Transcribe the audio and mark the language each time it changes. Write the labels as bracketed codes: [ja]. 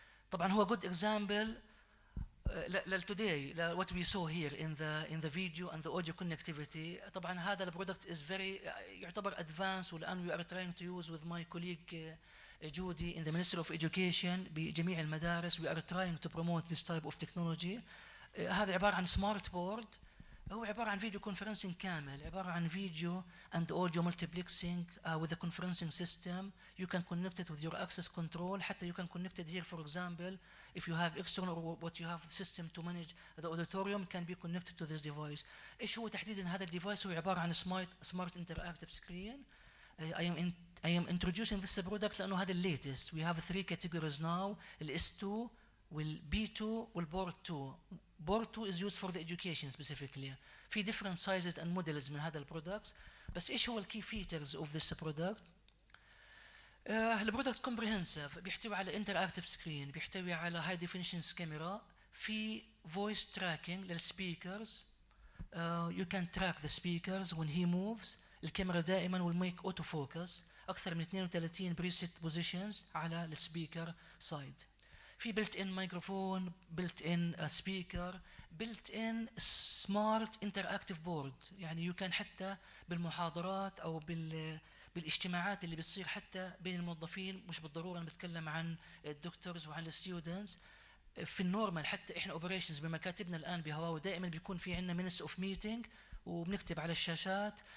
[ar] طبعا هو [en] good example today what we saw here in the video and the audio connectivity. [ar] طبعا هذا البرودكت [en] is very يعتبر advanced، [ar] والآن [en] we are trying to use with my colleague Judy in the Ministry of Education [ar] بجميع المدارس. [en] We are trying to promote this type of technology. [ar] هذا عبارة عن smart board، هو عبارة عن فيديو كونفرنسينج كامل، عبارة عن فيديو [en] and audio multiplexing with a conferencing system. You can connect it with your access control. حتى you can connect it here, for example, if you have external or what you have system to manage the auditorium can be connected to this device. [ar] إيش هو تحديدا هذا الديفايس؟ هو عبارة عن [en] smart interactive screen. I am introducing this product [ar] لأنه هذا [en] latest. We have 3 categories now: ال S2 وال B2 وال Board 2. Board 2 is used for the education specifically. في different sizes and models [ar] من هذا البرودكت. بس إيش هو الكي فيتشرز [en] of this product؟ [ar] البرودكت comprehensive، بيحتوي على interactive screen، بيحتوي على [en] high definition camera، [ar] في [en] voice tracking [ar] للسبيكرز. [en] You can track the speakers when he moves. [ar] الكاميرا دائما [en] will make auto focus. [ar] أكثر من 32 [en] preset positions [ar] على السبيكر side. [en] في built in microphone، built in speaker، built in smart interactive board. [ar] يعني you can حتى بالمحاضرات أو بالاجتماعات اللي بتصير حتى بين الموظفين، مش بالضرورة أنا بتكلم عن الدكتورز وعن الستودنتس، في النورمال حتى إحنا operations بمكاتبنا الآن بهواوي دائما بيكون في عندنا [en] minutes of meeting [ar] وبنكتب على الشاشات.